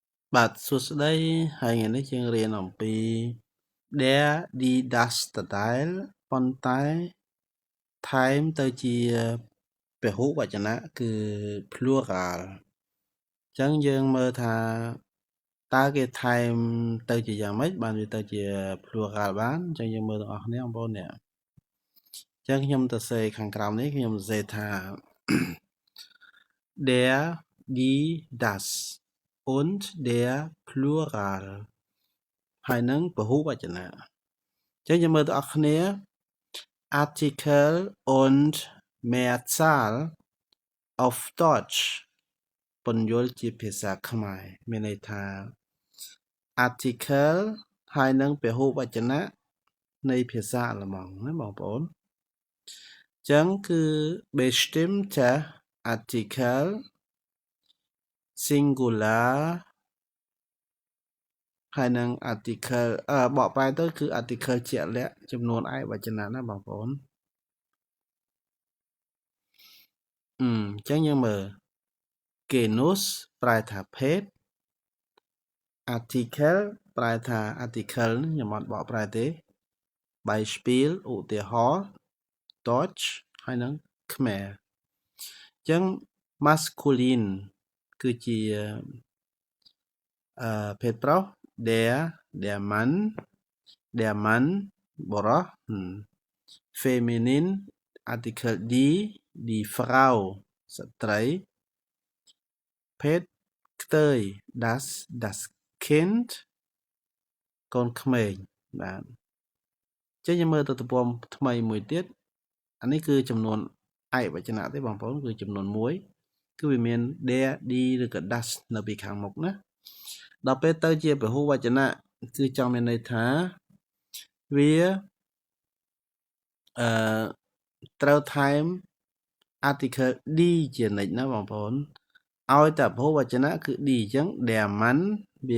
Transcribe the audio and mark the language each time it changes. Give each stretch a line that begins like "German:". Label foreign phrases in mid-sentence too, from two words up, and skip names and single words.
Khmer: បាទសួស្តីហើយថ្ងៃនេះយើងរៀនអំពី
German: der die das
Khmer: ដដែលប៉ុន្តែថែមទៅជាពហុវចនៈគឺ plural អញ្ចឹងយើងមើលថាតើគេថែមទៅជាយ៉ាងម៉េចបានវាទៅជា plural បានអញ្ចឹងយើងមើលទាំងអស់គ្នាបងប្អូននេះអញ្ចឹងខ្ញុំទៅសេខាងក្រោមនេះខ្ញុំសេថា
German: der die das und der Plural
Khmer: ហើយនឹងពហុវច នៈអញ្ចឹងយើងមើលទាំងអស់គ្នា
German: Artikel und Mehrzahl auf Deutsch
Khmer: ពន្យល់ជាភាសាខ្មែរមានន័យថា Artikel ហើយនឹងពហុវចនៈនៃភាសាអាល្លឺម៉ង់ណាបងប្អូនអញ្ចឹងគឺ
German: bestimmte Artikel
Khmer: singular ហើយនឹង article បកប្រែទៅគឺ article ជាក់លាក់ចំនួនឯកវចនៈណាបងប្អូន អញ្ចឹងយើងមើល genus ប្រែថាភេទ article ប្រែថា article ខ្ញុំអត់បកប្រែទេ Beispiel ឧទាហរណ៍ Deutsch ហើយនឹងខ្មែរអញ្ចឹង masculine គឺជា ភេទប្រុស
German: der Mann
Khmer: បុរស
English: feminine article
German: die Frau
Khmer: ស្ត្រីភេទខ្ទើយ das Kind កូនក្មេងបាទអញ្ចឹងយើងមើលទៅទំព័រថ្មីមួយទៀតអានេះគឺចំនួនឯកវចនៈទេបងប្អូនគឺចំនួន1គឺវាមាន
German: der die
Khmer: ឬក៏ das នៅពីខាងមុខណាដល់ពេលទៅជាពហុវចនៈគឺចង់មានន័យថាវា ត្រូវថែម article die ជានិច្ចណាបងប្អូនឲ្យតែពហុវចនៈគឺ die អញ្ចឹង
German: der Mann
Khmer: វា